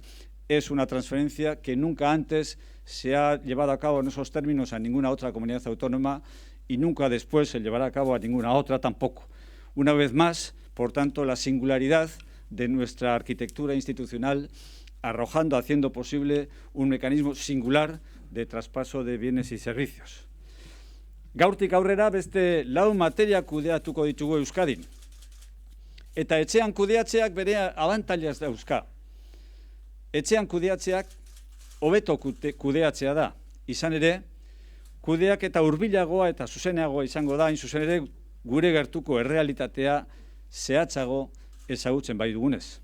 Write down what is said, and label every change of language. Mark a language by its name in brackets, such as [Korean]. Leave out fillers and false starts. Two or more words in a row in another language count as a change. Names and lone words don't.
[Spanish] Es una transferencia que nunca antes se ha llevado a cabo en esos términos a ninguna otra comunidad autónoma y nunca después se llevará a cabo a ninguna otra tampoco. Una vez más, por tanto, la singularidad de nuestra arquitectura institucional arrojando, haciendo posible un mecanismo singular de traspaso de bienes y servicios. [Basque] Gaurtik aurrera beste 4 materia kudeatuko ditugu Euskadin. Eta etxean kudeatzeak bere abantailaz dauzka. Etxean kudeatzeak hobeto kudeatzea da. Izan ere, kudeak eta hurbilagoa eta zuzeneagoa izango da, hain zuzen ere gure gertuko errealitatea zehatzago ezagutzen bai dugunez.